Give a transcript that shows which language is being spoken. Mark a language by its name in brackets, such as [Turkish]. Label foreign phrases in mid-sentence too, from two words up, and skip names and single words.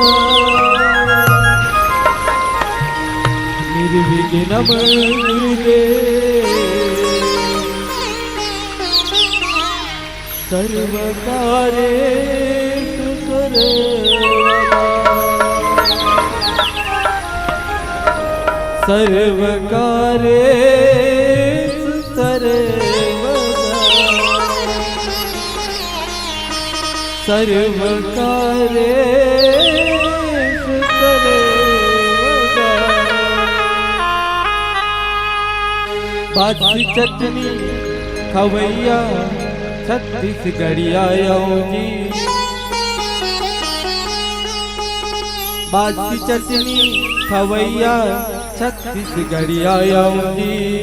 [Sanskrit] निर्विघ्नं गुरुदेव सर्वकार्येषु सर्वदा सर्वकार्येषु सर्वदा सर्वकार्येषु सर्वदा [Chhattisgarhi] बासी चटनी खवैया छत्तीसगढ़िया जी बासी चटनी खवैया छत्तीसगढ़िया जी